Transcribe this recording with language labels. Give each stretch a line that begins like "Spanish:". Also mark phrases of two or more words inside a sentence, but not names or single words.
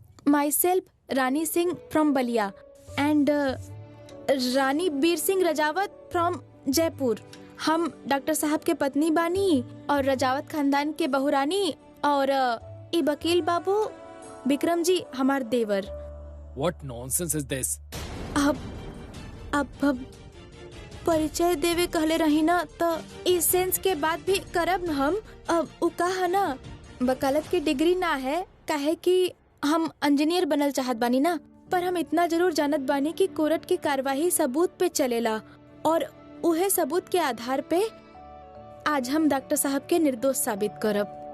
English: myself रानी सिंह from बलिया and रानी बीर सिंह रजावत from जयपुर।
Bhojpuri: हम डॉक्टर साहब के पत्नी बानी और रजावत खानदान के बहुरानी और ई वकील बाबू विक्रम जी हमार देवर।
English: What nonsense is this?
Bhojpuri: अब परिचय देवे कहले रही ना तो इस सेंस के बाद भी करब न हम। अब उ कहा ना वकालत की डिग्री ना है, काहे कि हम इंजीनियर बनल चाहत बानी ना, पर हम इतना जरूर जानत बानी कि कोर्ट की कार्यवाही सबूत पे चलेला और उहे सबूत के आधार पे आज हम डॉक्टर साहब के निर्दोष साबित करब।